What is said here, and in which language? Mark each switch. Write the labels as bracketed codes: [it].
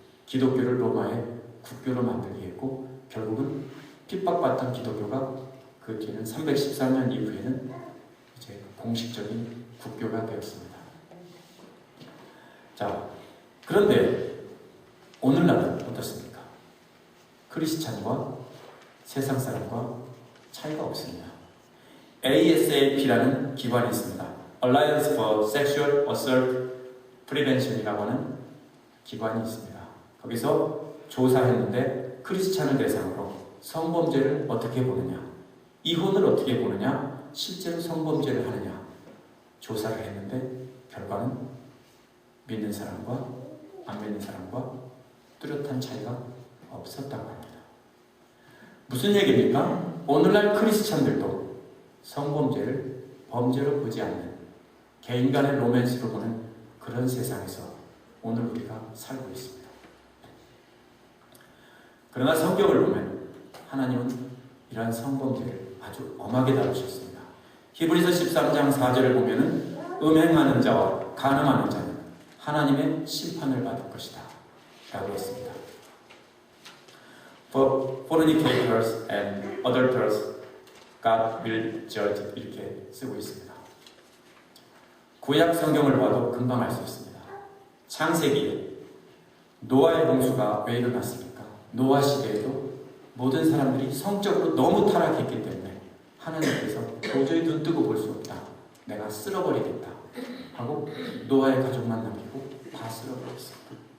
[ko] 기독교를 로마의 국교로 만들게 했고 결국은 핍박받던 기독교가 그 뒤에는 314년 이후에는 이제 공식적인 국교가 되었습니다. 자, 그런데 오늘날은 어떻습니까? 크리스찬과 세상 사람과 차이가 없습니다. ASAP라는 기관이 있습니다. Alliance for Sexual Assault Prevention이라고 하는 기관이 있습니다. 거기서 조사했는데 크리스찬을 대상으로 성범죄를 어떻게 보느냐, 이혼을 어떻게 보느냐, 실제로 성범죄를 하느냐 조사를 했는데 결과는 믿는 사람과 안 믿는 사람과 뚜렷한 차이가 없었다고 합니다. 무슨 얘기입니까? 오늘날 크리스찬들도 성범죄를 범죄로 보지 않는 개인 간의 로맨스로 보는 그런 세상에서 오늘 우리가 살고 있습니다. 그러나 성경을 보면 하나님은 이러한 성범죄를 아주 엄하게 다루셨습니다. 히브리서 13장 4절을 보면은 음행하는 자와 간음하는 자는 하나님의 심판을 받을 것이다 라고 했습니다. [en] For fornicators and adulterers, God will judge [ko] 이렇게 쓰고 있습니다. 구약 성경을 봐도 금방 알 수 있습니다. 창세기에 노아의 홍수가 왜 일어났습니까? 노아 시대에도 모든 사람들이 성적으로 너무 타락했기 때문에 하나님께서 도저히 눈 뜨고 볼 수 없다. 내가 쓸어버리겠다 하고 노아의 가족만 남기고 다 쓸어버렸습니다.